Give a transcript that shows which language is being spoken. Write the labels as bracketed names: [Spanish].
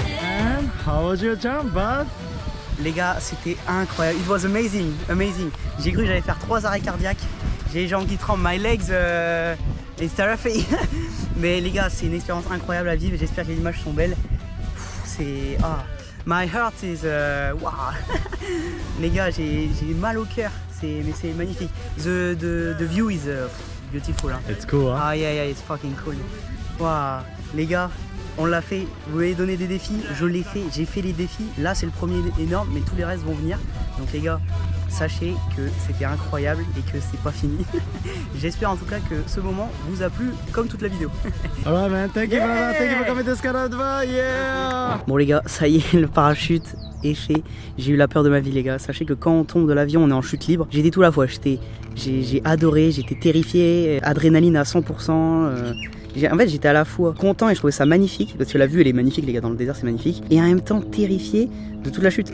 [English] And how was your jump, bud? [French] Les gars, c'était incroyable. [English] It was amazing, amazing. [French] J'ai cru que j'allais faire 3 arrêts cardiaques. J'ai les jambes qui tremblent, [English] my legs is terrifying. [French] Mais les gars, c'est une expérience incroyable à vivre. J'espère que les images sont belles. C'est [English] my heart is wow. [French] Les gars, j'ai mal au cœur. Mais c'est magnifique. [English] The view is beautiful. Hein. It's cool, hein? Ah yeah, it's fucking cool. [French] Wow. Les gars, on l'a fait. Vous m'avez donné des défis, je l'ai fait. J'ai fait les défis. Là, c'est le premier énorme, mais tous les restes vont venir. Donc les gars, sachez que c'était incroyable et que c'est pas fini. J'espère en tout cas que ce moment vous a plu comme toute la vidéo. [English] Alright man, thank you brother, thank you for coming to Skydive, yeah! [French] Bon les gars, ça y est, le parachute est fait. J'ai eu la peur de ma vie les gars. Sachez que quand on tombe de l'avion, on est en chute libre. J'étais tout à la fois, j'ai adoré, j'étais terrifié, adrénaline à 100%. En fait j'étais à la fois content et je trouvais ça magnifique parce que la vue elle est magnifique les gars, dans le désert c'est magnifique, et en même temps terrifié de toute la chute.